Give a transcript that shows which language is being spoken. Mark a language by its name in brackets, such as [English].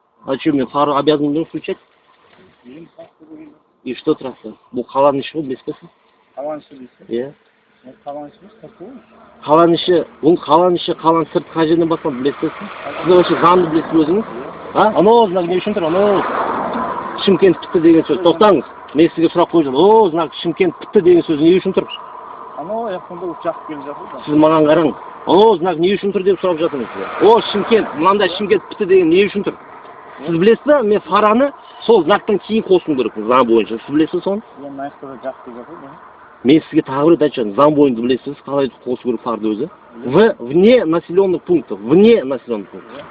[Russian] А что, [Kazakh] мен [Russian] фару обязан был включать? И что трасса? [Kazakh] Бұл қаланың іші ғой, білесің бе? Қаланың іші дейсің? Иә. Қаланың іші емес, қырқы ғой. Қаланың іші, бұл қаланың іші, қаланың сырты қай жерден бастап білесіз бе? Сіз вообще заңды білесіз өзіңіз? Анау знак не үшін тұр? Анау Шымкент бітті деген сөз. Тоқтаңыз. Мен сізге сұрақ қойып жатырмын. О, знак Шымкент бітті деген сөз не үшін тұр? Анау аяқтанда ұшақ келіп жатыр. Сіз маған қараңыз. О, знак не үшін тұр деп сұрап жатырмын сізге. О, Шымкент, мынандай Шымкент бітті деген не үшін тұр? Сіз білесіз бе, мен фараны сол знактан кейін қосуым керек заң бойынша. Сіз білесіз соны? Мен нақты жақсы деп жатыр. Мен сізге тағы бір рет айтып заң бойынша білесіз, қалай қосу керек фарды өзі. [Russian] Вне населенных пунктов, вне населенных пунктов.